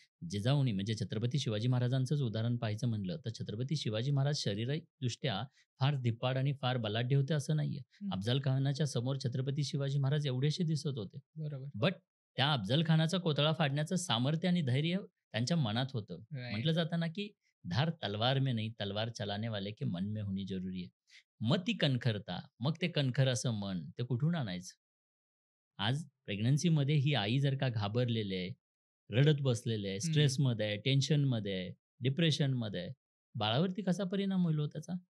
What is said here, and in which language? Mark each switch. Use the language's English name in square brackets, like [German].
[Marathi] जिजाऊनी म्हणजे छत्रपती शिवाजी महाराजांचंच उदाहरण पाहायचं म्हणलं, तर छत्रपती शिवाजी महाराज शारीरिकदृष्ट्या फार धिप्पाड आणि फार बलाढ्य होते असं नाहीये. हम्म. अफझल खानाच्या समोर छत्रपती शिवाजी महाराज एवढेसे दिसत होते. बरोबर. बट त्या अफझल खानाचा कोथळा फाडण्याचं सामर्थ्य आणि धैर्य त्यांच्या मनात होतं. [English] Right. [Marathi] म्हटलं जातं ना, की [Hindi] धार तलवार में नहीं, तलवार चलाने वाले के मन में होनी जरुरी है. [Marathi] मग ती कणखरता, मग ते कणखर असं मन, ते कुठून आणायचं? आज प्रेग्नन्सीमध्ये ही आई जर का घाबरलेली आहे, रडत बसलेली आहे, हम्म. स्ट्रेसमध्ये आहे, टेन्शनमध्ये आहे, डिप्रेशनमध्ये आहे, बाळावरती कसा परिणाम होईल हो त्याचा?